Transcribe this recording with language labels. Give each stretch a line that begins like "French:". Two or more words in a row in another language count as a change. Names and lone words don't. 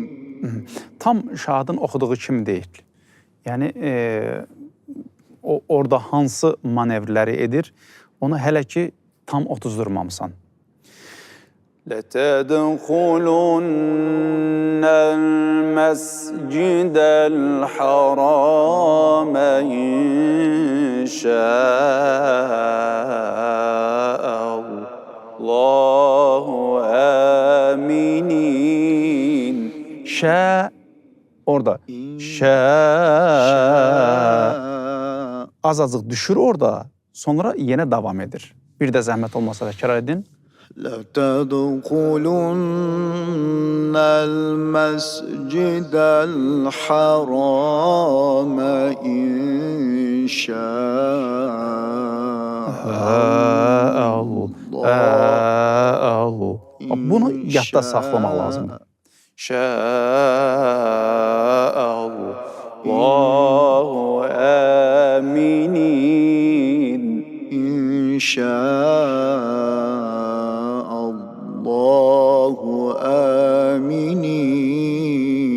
Azerbaijani: Tam şahidin oxuduğu kimi deyil. Yəni o orada hansı manevrləri edir, onu hələ ki tam otuzdurmamısan.
Arabic: لتدخلن المسجد الحرام إن شاء الله آمنين.
Azerbaijani: Şə orada. Şə azacıq düşür orada, sonra yenə davam edir. Bir də zəhmət olmasa təkrar edin.
Arabic: لتدخلن المسجد الحرام إن شاء Allah.
Azerbaijani: Bunu yadda saxlamaq lazımdır.
Arabic: الله آمنين. إن شاء الله آمنين.